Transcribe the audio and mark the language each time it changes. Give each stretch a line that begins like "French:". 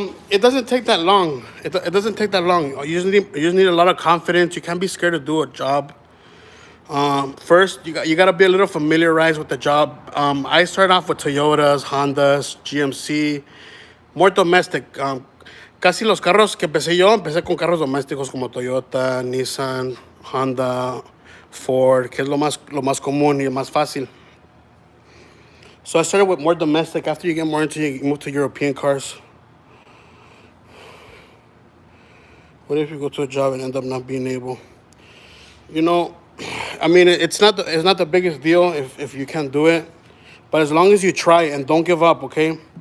English: It doesn't take that long. It doesn't take that long. You just need a lot of confidence. You can't be scared to do a job. First, you gotta be a little familiarized with the job. I started off with Toyotas, Hondas, GMC, more domestic.
Spanish: Casi los carros que empecé con carros domésticos como Toyota, Nissan, Honda, Ford, que es lo más común y más fácil.
English: So I started with more domestic. After you get more into it, you move to European cars. What if you go to a job and end up not being able? You know, I mean, it's not the biggest deal if you can't do it, but as long as you try and don't give up, okay?